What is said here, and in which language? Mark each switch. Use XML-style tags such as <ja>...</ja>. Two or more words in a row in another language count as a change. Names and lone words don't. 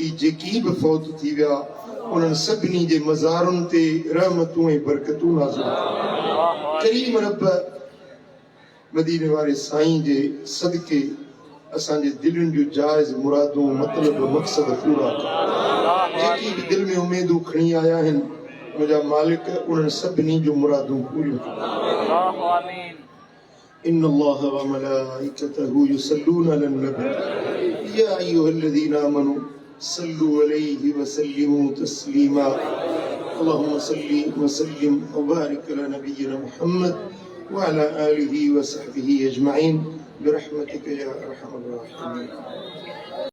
<sd>जेकी बि फौत थी विया उन्हनि सभिनी जे मज़ारुनि ते रहमतूं ऐं बरकतूं नाज़िल करीम रब मदीने वारे साईं जे सदके असांजे दिलनि जूं जाइज़ मुरादूं मतलब मक़सद पूरा कर जेकी बि दिल में उमेदूं खणी आया आहिनि मुंहिंजा मालिक उन्हनि सभिनी जूं मुरादूं पूरियूं कर</sd> <ar>إن الله وملائكته يصلون على النبي يا أيها الذين آمنوا صلوا عليه وسلموا تسليما اللهم صل وسلم وبارك على نبينا محمد وعلى آله وصحبه أجمعين برحمتك يا أرحم الراحمين</ar>